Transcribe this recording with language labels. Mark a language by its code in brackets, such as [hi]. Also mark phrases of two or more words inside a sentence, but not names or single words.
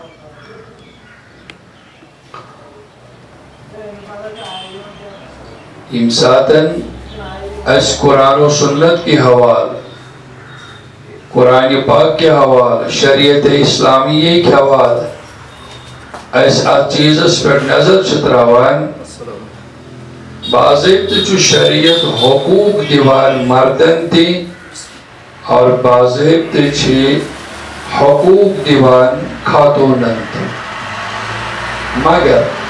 [ks] ییٚمہِ ساتن اس [ur] قرآن و سنت کی حوال قرآن پاک کے حوال شریعت اسلامیہ کے حوال [ks] اس چیزس پر نظر تراوان باضابطہ چھُ شریعت حقوق دیوان مردن تہِ اور باضابطہ چھ حقوق دیوان خاتونن تہِ مگر